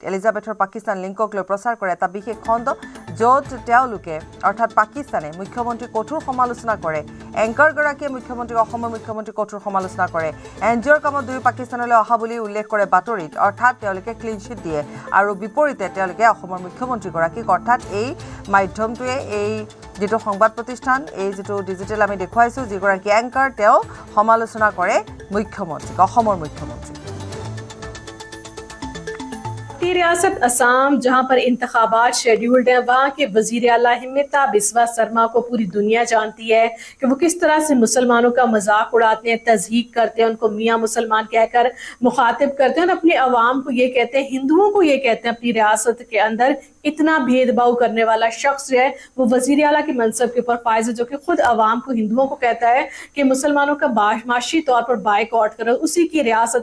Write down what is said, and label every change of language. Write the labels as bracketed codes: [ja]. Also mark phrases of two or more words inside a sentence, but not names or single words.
[as] এলিজাবেথৰ পাকিস্তান লিংকক লৈ প্ৰচাৰ কৰে এটা বিশেষ খণ্ড য'ত তেওঁলোকে অৰ্থাৎ পাকিস্তানে মুখ্যমন্ত্ৰীক কঠোৰ সমালোচনা কৰে এংকাৰগৰাকীয়ে মুখ্যমন্ত্ৰীক অসমৰ মুখ্যমন্ত্ৰীক কঠোৰ সমালোচনা কৰে এনজিঅ'ৰ কামত দুয়ো পাকিস্তানলৈ অহা বুলি উল্লেখ কৰে বাতৰিত অৰ্থাৎ তেওঁলোকে ক্লিন চিট দিয়ে আৰু বিপৰীতে তেওঁলোকে অসমৰ মুখ্যমন্ত্ৰীগৰাকীক অৰ্থাৎ এই মাধ্যমটোৱে এই যেটো সংবাদ প্ৰতিষ্ঠান এই যেটো ডিজিটেল আমি দেখুৱাইছো যিগৰাকী এংকাৰ তেওঁ সমালোচনা কৰে মুখ্যমন্ত্ৰীক অসমৰ মুখ্যমন্ত্ৰী [ur] ریاست آسام جہاں پر انتخابات شیڈولڈ ہیں وہاں کے وزیر اعلیٰ ہمنتا بسوا شرما کو پوری دنیا جانتی ہے کہ وہ کس طرح سے مسلمانوں کا مذاق اڑاتے ہیں تضحیک کرتے ہیں ان کو میاں مسلمان کہہ کر مخاطب کرتے ہیں اور اپنے عوام کو یہ کہتے ہیں ہندوؤں کو یہ کہتے ہیں اپنی ریاست کے اندر اتنا بھید بھاؤ کرنے والا شخص جو ہے وہ وزیر اعلیٰ کے منصب کے اوپر فائز ہے جو کہ خود عوام کو ہندوؤں کو کہتا ہے کہ مسلمانوں کا معاشی طور پر بائیکاٹ کرو اسی کی ریاست